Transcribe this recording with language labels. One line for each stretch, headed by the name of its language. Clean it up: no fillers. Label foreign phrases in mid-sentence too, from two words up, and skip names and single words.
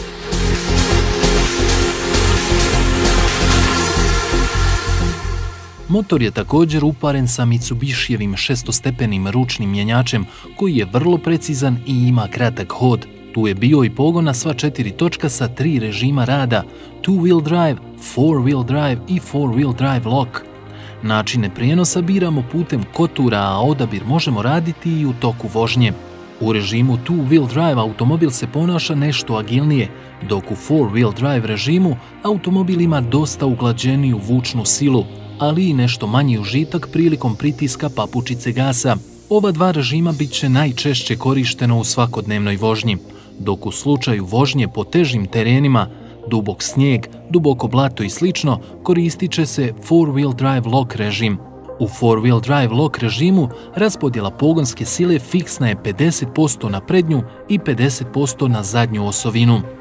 Bosnian: Motor je također uparen sa Mitsubishijevim šestostepenim ručnim mjenjačem koji je vrlo precizan i ima kratak hod. Tu je bio i pogon na sva 4 točka sa 3 režima rada:
English: 2-wheel drive, 4-wheel drive i 4-wheel drive lock.
Bosnian: Načine prijenosa biramo putem kotura, a odabir možemo raditi i u toku vožnje. U režimu
English: 2-wheel drive
Bosnian: automobil se ponaša nešto agilnije, dok u
English: 4-wheel drive
Bosnian: režimu automobil ima dosta uglađeniju vučnu silu, ali i nešto manji užitak prilikom pritiska papučice gasa. Ova dva režima bit će najčešće korišteno u svakodnevnoj vožnji, dok u slučaju vožnje po težim terenima, dubok snijeg, duboko blato i slično, koristit će se
English: 4-wheel drive lock
Bosnian: režim. U
English: 4-wheel drive lock
Bosnian: režimu raspodjela pogonske sile fiksna je 50% na prednju i 50% na zadnju osovinu.